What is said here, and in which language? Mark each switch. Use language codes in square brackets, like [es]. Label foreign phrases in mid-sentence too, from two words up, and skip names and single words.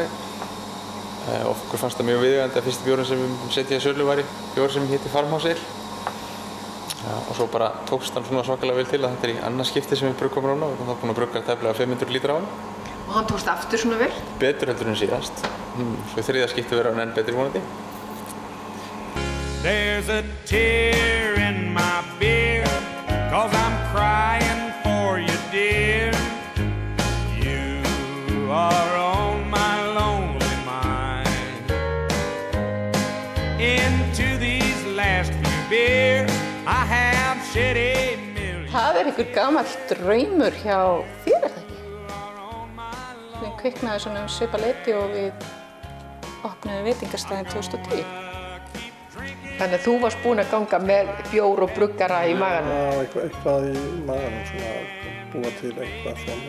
[is] Okkur fannst það mjög viðeigandi að fyrsti bjórinn sem við setja í sölu væri bjór sem heitir Farmhouse Ale. Og svo bara tókst hann svona svakalega vel til að þetta í annað skipti sem við bruggum rána og við erum búin að brugga tæplega 500 lítra á hann. Og hann tókst aftur svona vel? Betur heldur en síðast. Svo þriðja skipti verður hann enn betri vonandi. [en] There's a tear in my beer, 'cause I'm crying for you, dear. You are on my lonely mind. Into these last few beers, I have shed a million. [is] Það einhver gamall draumur hjá þér, það ekki? Við kviknaði svona svipað leyti og við opnuðum veitingastæðin 2010. Þannig að þú varst búin að ganga með bjór og bruggara í maganum? Já, eitthvað í maganum, svona búa til eitthvað svona.